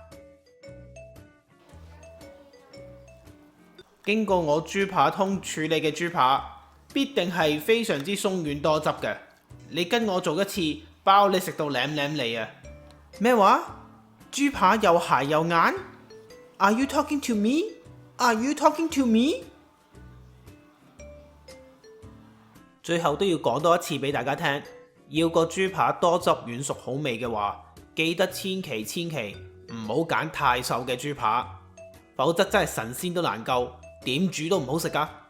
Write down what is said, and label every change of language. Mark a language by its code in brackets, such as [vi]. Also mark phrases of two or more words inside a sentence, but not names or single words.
[yue] 經過我豬扒通處理嘅豬扒，必定係非常之鬆軟多汁嘅。你跟我做一次，包你食到舐舐脷啊！咩話？豬扒又鞋又硬 ？ [en] Are you talking to me? Are you talking to me? [yue] 最後都要講多一次俾大家聽，要個豬扒多汁軟熟好味嘅話，記得千祈唔好揀太瘦嘅豬扒，否則真係神仙都難救，點煮都唔好食噶。